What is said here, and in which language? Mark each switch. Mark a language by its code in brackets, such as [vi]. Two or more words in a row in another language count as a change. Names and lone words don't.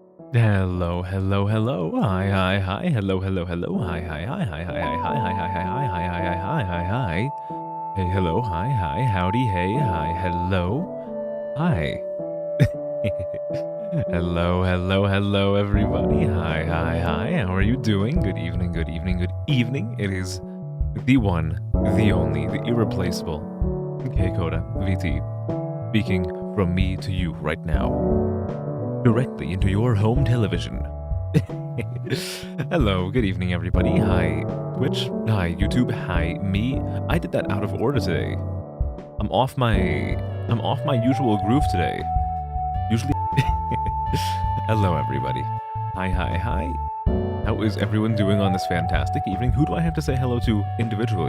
[en] Hello, hello, hello. Hi, hi, hi. Hello, hello, hello. Hi, hi, hi, hi, hi, hi, hi, hi, hi, hi, hi, hi, hi, hi, hi, hi. Hey, hello, hi, hi, howdy, hey, hi, hello, hi. Hello, hello, hello, everybody. Hi, hi, hi. How are you doing? Good evening, good evening, good evening. It is the one, the only, the irreplaceable K Coda VT speaking from me to you right now, directly into your home television. Hello, good evening, everybody. Hi, Twitch. Hi, YouTube. Hi, me. I did that out of order today. I'm off my usual groove today. Usually. Hello, everybody. Hi, hi, hi. How is everyone doing on this fantastic evening? Who do I have to say hello to individually?